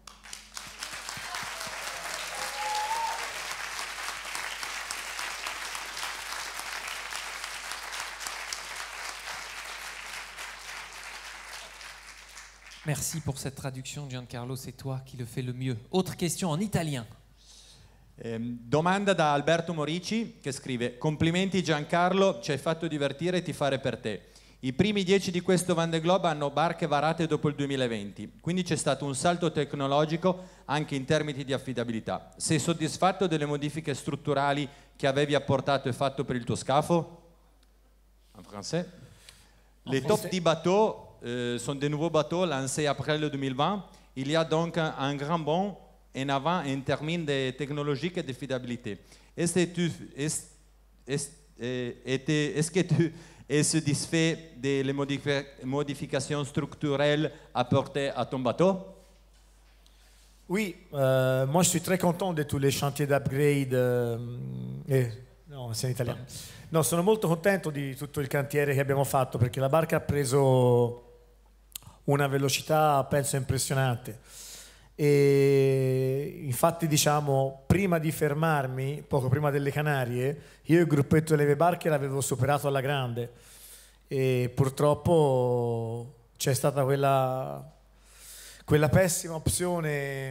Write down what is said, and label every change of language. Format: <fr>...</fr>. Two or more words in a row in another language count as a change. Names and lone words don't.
<fr>Merci pour cette traduction, Giancarlo, c'est toi qui le fais le mieux. Autre question en italien.</fr> <it>Domanda da Alberto Morici che scrive: complimenti Giancarlo, ci hai fatto divertire e tifare per te. I primi 10 di questo Vendée Globe hanno barche varate dopo il 2020, quindi c'è stato un salto tecnologico anche in termini di affidabilità. Sei soddisfatto delle modifiche strutturali che avevi apportato e fatto per il tuo scafo?</it> <fr>En français. Les top 10 bateaux sont des nouveaux bateaux lancés après le 2020. Il y a donc un grand bond en avant en termes de technologique et de fiabilité. Est-ce que tu es satisfait des modifications structurelles apportées à ton bateau? Oui, moi je suis très content de tous les chantiers d'upgrade. No, c'est</fr> <it>in italiano. No, sono molto contento di tutto il cantiere che abbiamo fatto perché la barca ha preso una velocità, penso, impressionante. E infatti, diciamo, prima di fermarmi, poco prima delle Canarie, io il gruppetto delle barche l'avevo superato alla grande e purtroppo c'è stata quella pessima opzione</it>